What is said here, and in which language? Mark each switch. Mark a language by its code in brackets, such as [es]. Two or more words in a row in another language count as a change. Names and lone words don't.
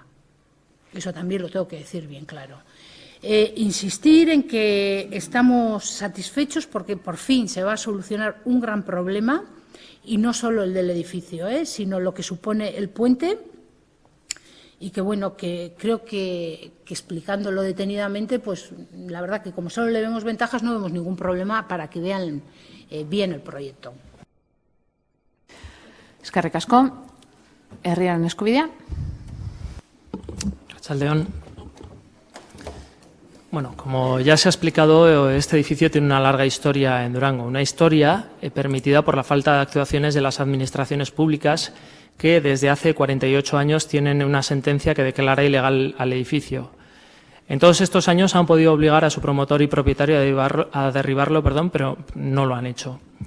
[es] Eso también lo tengo que decir bien claro. Insistir en que estamos satisfechos porque por fin se va a solucionar un gran problema, y no solo el del edificio, sino lo que supone el puente, y que, bueno, que creo que explicándolo detenidamente, pues la verdad que como solo le vemos ventajas, no vemos ningún problema para que vean bien el proyecto. [eu] Eskerrik asko. Herriaren eskubidea. Arratsaldeon. [es] Bueno, como ya se ha explicado, este edificio tiene una larga historia en Durango, una historia permitida por la falta de actuaciones de las administraciones públicas que desde hace 48 años tienen una sentencia que declara ilegal al edificio. En todos estos años han podido obligar a su promotor y propietario a derribarlo, pero no lo han hecho.